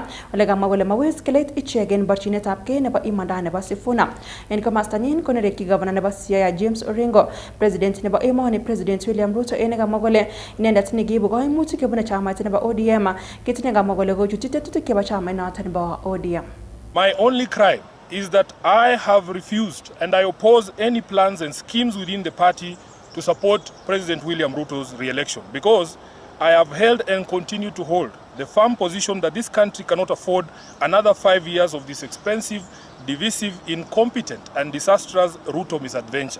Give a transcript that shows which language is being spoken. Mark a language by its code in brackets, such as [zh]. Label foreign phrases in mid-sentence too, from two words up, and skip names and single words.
[kln] Ole kamwa kole maweskelet ichegen borchinetabgei nebo imanda nebo Sifuna. En komastanyin ko nerekyi gavana nebo Siaya James Orengo, president nebo emoni President William Ruto ene kamwa kole inendet nekiibu koimutik kebune chamait nebo ODM kitine kamwa kole kochutyi tetutik chebo chamait noton nebo ODM. [en] My only crime is that I have refused and I oppose any plans and schemes within the party to support President William Ruto's re-election because I have held and continue to hold the firm position that this country cannot afford another 5 years of this expensive, divisive, incompetent and disastrous Ruto misadventure.